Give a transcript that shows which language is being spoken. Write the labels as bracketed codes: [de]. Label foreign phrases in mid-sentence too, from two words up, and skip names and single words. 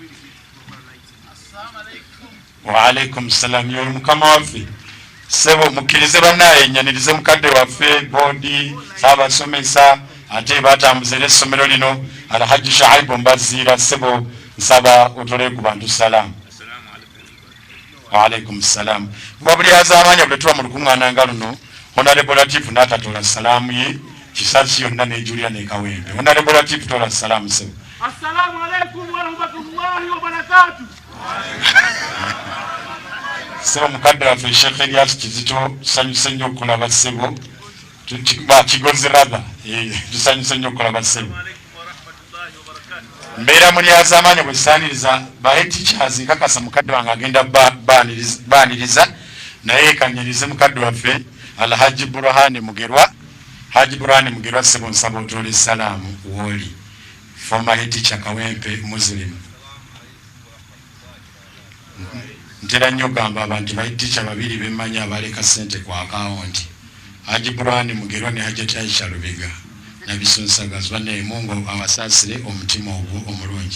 [ar] وعليكم السلام [lg] yo mukama waffe sebo mukkirize bannaye nyanirize mukadde waffe bodi abasomesa ate batambuza essomero lino Alhaji Shaibu Mbazira sebo nsaba otole ku bantu salamu. [ar] وعليكم السلام. [lg] Babuli azamanya bwetuwa mu lukuŋŋaana nga luno Honorable Latif n'atatola salamu ye Kisaasi yonna ne Julia ne Kawempe. Honorable Latif tola salamu sebo. [ar] السلام عليكم ورحمة الله وبركاته. [lg] Sebo mukadde waffe Sheikh Elias Kizito tusanyuse nnyo okulaba sebo kigozi raba tusanyuse nnyo okulaba sebo. Mbeera muli azamanya bwe saaniriza bahe teachers nkakasa mukadde wange agenda baaniriza naye kanyirize mukadde waffe Alhaji Burhani Mugerwa. Haji Burhani Mugerwa sebo nsaba otole salaamu wooli [en] former head teacher [lg] Kawempe Muslim. Ntera nnyo gamba abantu bahe teacher babiri bemmanya abaleka ssente ku akawunti Haji Burhani Mugerwa ne Hajati Aisha Lubega nabisunsagazwa ne Mungu awasaasire omutima ogwo omulungi.